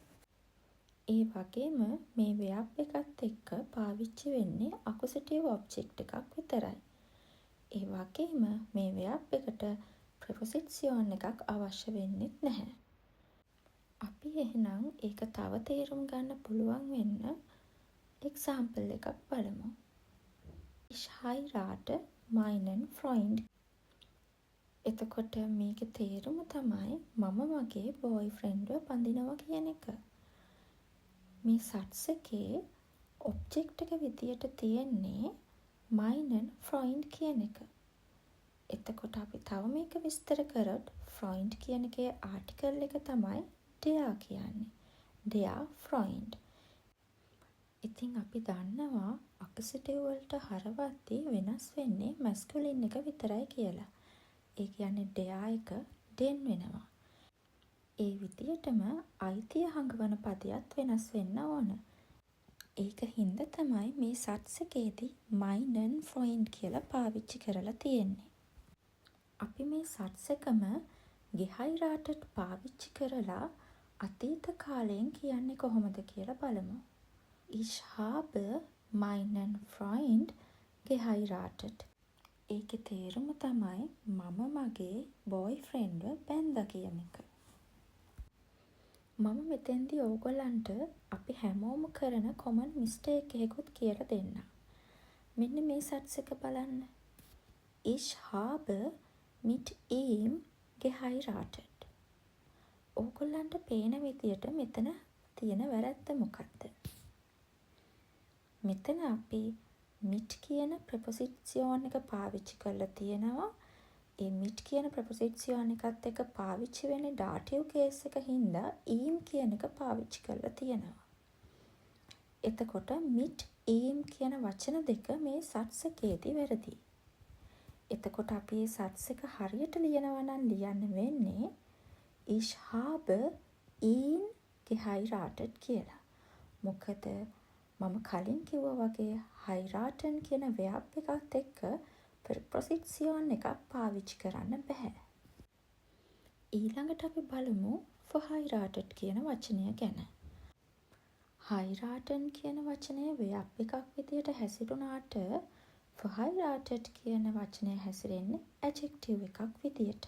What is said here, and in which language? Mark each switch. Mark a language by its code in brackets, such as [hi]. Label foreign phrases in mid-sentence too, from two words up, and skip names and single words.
[si] ඒ වගේම මේ verb එකත් එක්ක පාවිච්චි වෙන්නේ [en] accusative object [si] එකක් විතරයි. ඒ වගේම මේ verb එකට preposition එකක් අවශ්‍ය වෙන්නේ නැහැ. අපි එහෙනම් ඒක තව තේරුම් ගන්න පුළුවන් වෙන්න example එකක් බලමු. [de] Ich heirate meinen Freund. [si] එතකොට මේකේ තේරුම තමයි මම මගේ boyfriendව බඳිනවා කියන එක. මේ සට්ස් එකේ ඔබ්ජෙක්ට් එක විදියට තියෙන්නේ [de] meinen Freund [si] කියන එක. එතකොට අපි තව මේක විස්තර කරොත් Freund කියන එකේ ආටිකල් එක තමයි der කියන්නේ. [de] Der Freund. [si] ඉතින් අපි දන්නවා accusative වලට හරවද්දී වෙනස් වෙන්නේ masculine එක විතරයි කියලා. ඒ කියන්නේ der එක den වෙනවා. ඒ විදියටම අයිතිය හඟවන පදයක් වෙනස් වෙන්න ඕන. ඒක හින්දා තමයි මේ සට්ස් එකේදී [de] meinen Freund [si] කියලා පාවිච්චි කරලා තියෙන්නේ. අපි මේ සට්ස් එකම geheiratet පාවිච්චි කරලා අතීත කාලයෙන් කියන්නේ කොහොමද කියලා බලමු. [de] Ich habe meinen Freund geheiratet. [si] ඒකේ තේරුම තමයි මම මගේ boyfriendව බැන්දා කියන එක. මම මෙතෙන්දී ඕගොල්ලන්ට අපි හැමෝම කරන [en] common mistake [si] එකකුත් කියලා දෙන්න. මෙන්න මේ සට්ස් එක බලන්න. [de] Ich habe mit ihm geheiratet. [si] ඕගොල්ලන්ට පේන විදියට මෙතන තියෙන වැරැද්ද මොකක්ද? මෙතන අපි mit කියන preposition එක පාවිච්චි කරලා තියෙනවා. ඒ mit කියන preposition එකත් එක්ක පාවිච්චි වෙන්නේ [en] dative case [si] එක හින්දා ihm කියන එක පාවිච්චි කරලා තියෙනවා. එතකොට [de] mit ihm [si] කියන වචන දෙක මේ සට්ස් එකේදී වැරදි. එතකොට අපි මේ සට්ස් එක හරියට ලියනවා නම් ලියන්න වෙන්නේ [de] Ich habe ihn geheiratet [si] කියලා. මොකද මම කලින් කිව්වා වගේ heiraten කියන verb එකත් එක්ක preposition එකක් පාවිච්චි කරන්න බෑ. ඊළඟට අපි බලමු verheiratet කියන වචනය ගැන. heiraten කියන වචනය verb එකක් විදියට හැසිරුණාට verheiratet කියන වචනය හැසිරෙන්නේ adjective එකක් විදියට.